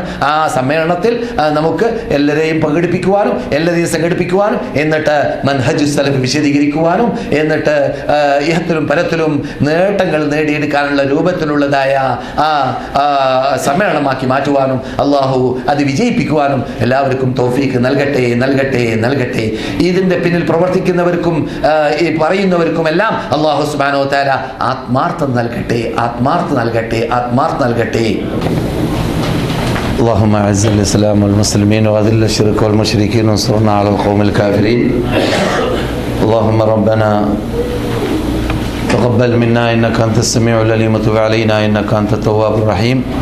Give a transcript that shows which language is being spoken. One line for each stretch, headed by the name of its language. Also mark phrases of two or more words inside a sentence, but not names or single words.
Malayalam: ആ സമ്മേളനത്തിൽ നമുക്ക് എല്ലാവരെയും പങ്കെടുപ്പിക്കുവാനും എല്ലാവരെയും സംഘടിപ്പിക്കുവാനും എന്നിട്ട് മൻഹജു സലഫ് വിശദീകരിക്കുവാനും എന്നിട്ട് ഇഹത്തിലും പരത്തിലും നേട്ടങ്ങൾ നേടിയെടുക്കാനുള്ള രൂപത്തിലുള്ളതായ ആ സമ്മേളനമാക്കി മാറ്റുവാനും അള്ളാഹു അത് വിജയിപ്പിക്കുവാനും എല്ലാവർക്കും തൗഫീഖ് നൽകട്ടെ നൽകട്ടെ നൽകട്ടെ. ഇതിന്റെ പിന്നിൽ പ്രവർത്തിക്കുന്നവർക്കും ഈ പറയുന്നവർക്കും എല്ലാം അല്ലാഹു സുബ്ഹാനഹു വ തആല ആത്മാർത്ഥം നൽകട്ടെ, ആത്മാർത്ഥം നൽകട്ടെ, ആത്മാർത്ഥം നൽകട്ടെ.
Arabic: اللهم اعز الاسلام والمسلمين واذل الشرك والمشركين وانصرنا على القوم الكافرين. اللهم ربنا تقبل منا انك انت السميع العليم وتب علينا انك انت التواب الرحيم.